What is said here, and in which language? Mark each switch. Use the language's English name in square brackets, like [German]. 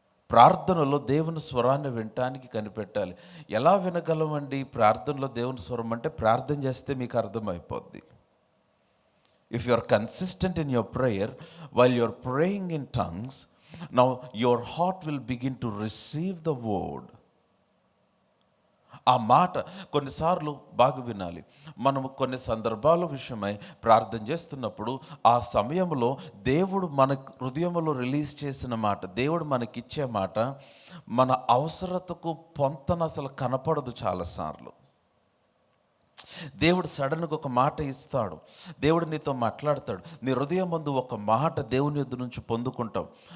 [Telugu] ప్రార్థనలో దేవుని స్వరాన్ని వినటానికి కనిపెట్టాలి. ఎలా వినగలమండి ప్రార్థనలో దేవుని స్వరం అంటే, ప్రార్థన చేస్తే మీకు అర్థమైపోద్ది. [English] If you are consistent in your prayer, while you are praying in tongues, now your heart will begin to receive the word. [Telugu] ఆ మాట కొన్నిసార్లు బాగా వినాలి. మనము కొన్ని సందర్భాల విషయమై ప్రార్థన చేస్తున్నప్పుడు, ఆ సమయంలో దేవుడు మన హృదయంలో రిలీజ్ చేసిన మాట, దేవుడు మనకిచ్చే మాట, మన అవసరతకు పొంతన అసలు కనపడదు. చాలాసార్లు దేవుడు సడన్గా ఒక మాట ఇస్తాడు, దేవుడు నీతో మాట్లాడతాడు, నీ హృదయం ముందు ఒక మాట దేవుని యొద్ద నుంచి పొందుకుంటావు.